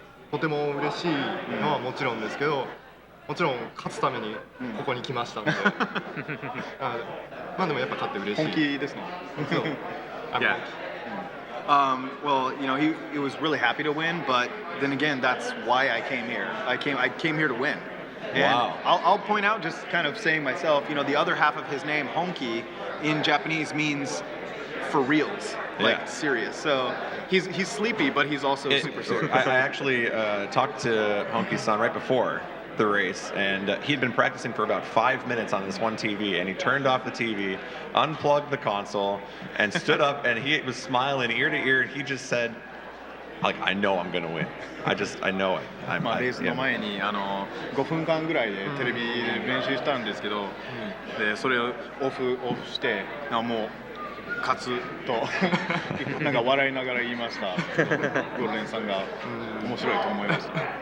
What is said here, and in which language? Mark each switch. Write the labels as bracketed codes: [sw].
[ja] とても嬉しいのはもちろんですけど、もちろん勝つためにここに来ましたので、でもやっぱ勝って嬉しい。本気ですね。 [en] Yeah. Well, he was really happy to win, but then again, that's why I came here. I came here to win. And Wow. I'll point out, just kind of saying myself, the other half of his name, Honki, in Japanese means for reals, like Yeah. serious. So he's sleepy, but he's also super serious. I actually talked to Honki-san right before the race, and he'd been practicing for about 5 minutes on this one TV, and he turned off the TV, unplugged the console, and stood up, and he was smiling ear to ear, and he just said, I know I'm gonna win. I know it. [ja] レースの前に5分間ぐらいでテレビで練習したんですけど、でそれをオフしてもう勝つとなんか笑いながら言いました。ゴールデンさんが面白いと思いました。